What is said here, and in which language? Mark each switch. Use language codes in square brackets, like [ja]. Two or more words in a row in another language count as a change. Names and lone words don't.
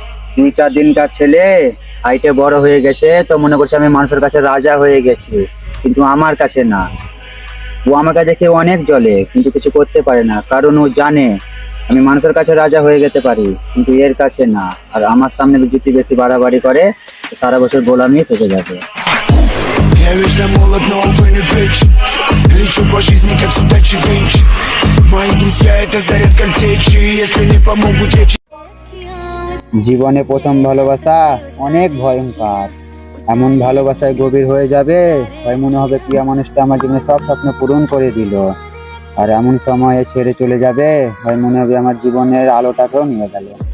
[bn] 2-4 দিনকার ছেলে হাইটে বড় হয়ে গেছে, তো মনে করছে আমি মানুষের কাছে রাজা হয়ে গেছি, কিন্তু আমার কাছে না। ও আমাকে দেখে অনেক জ্বলে, কিন্তু কিছু করতে পারে না, কারণ ও জানে আমি মানুষের কাছে রাজা হয়ে যেতে পারি, কিন্তু এর কাছে না। আর আমার সামনে যদি বেশি বাড়াবাড়ি করে তো সারা বছর গোলামি থেকে যাবে। [ru] Я вечно молод, но увы не вечен. Лечу по жизни, как судачий венч. Мои друзья — это заряд картечи. Если не помогут речи. [bn] জীবনে প্রথম ভালোবাসা অনেক ভয়ঙ্কর। এমন ভালোবাসায় গভীর হয়ে যাবে, হয় মনে হবে প্রিয় মানুষটা আমার জীবনে সব স্বপ্ন পূরণ করে দিল। আর এমন সময়ে ছেড়ে চলে যাবে, হয় মনে হবে আমার জীবনের আলোটাকেও নিয়ে গেল।